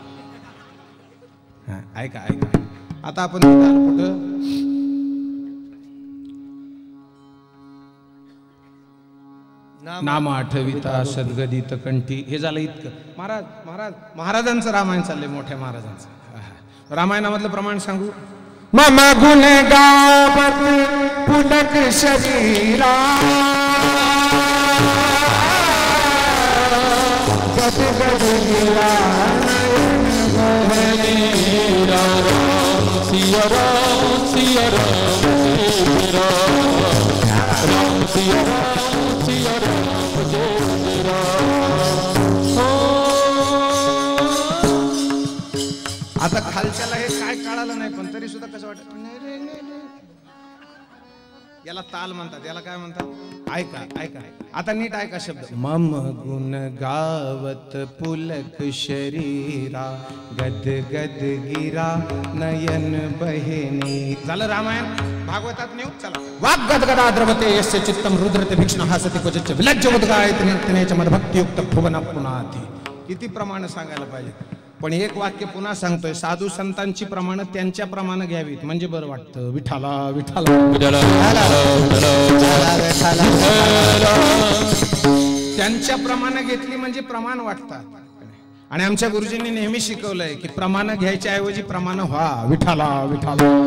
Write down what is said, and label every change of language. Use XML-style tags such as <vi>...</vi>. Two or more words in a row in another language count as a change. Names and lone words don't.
<mr>ऐका ऐका आता आपण कुठं नाम आठविता सद्गदित कंठी हे झालं इतकं महाराज महाराज महाराजांचं रामायण चाललंय मोठ्या महाराजांचं रामायणामधलं प्रमाण सांगू</mr> <awa>मम गुण गावत पुलक शरीरा गद गद गिरा</awa> <mr>सिया राम सिया राम राम सिया राम सिया आता खालच्याला हे काय कळालं नाही पण तरी सुद्धा कसं वाटत याला ताल म्हणतात याला काय म्हणतात ऐका ऐका आता नीट ऐका शब्द</mr> <awa>मम गुण गावत पुलक शरीरा गद गद गिरा नयन बहिनी</awa> <mr>झालं रामायण भागवतात नेऊ चला</mr> <sa>वाग गद गदा द्रवते यस्य चित्तम रुद्रते भीक्षण हासते क्वचित विलज्ज उद्गायते निर्तनेच मद भक्तियुक्त भुवन पुनाती</sa> <mr>किती प्रमाण सांगायला पाहिजे पण एक वाक्य पुन्हा सांगतोय साधू संतांची प्रमाण त्यांच्या प्रमाणे घ्यावीत म्हणजे बरं वाटतं विठाला विठाला त्यांच्या प्रमाणे घेतली म्हणजे प्रमाण वाटतात आणि आमच्या गुरुजींनी नेहमी शिकवलंय की प्रमाण घ्यायच्या ऐवजी प्रमाण व्हा विठाला विठाला</mr>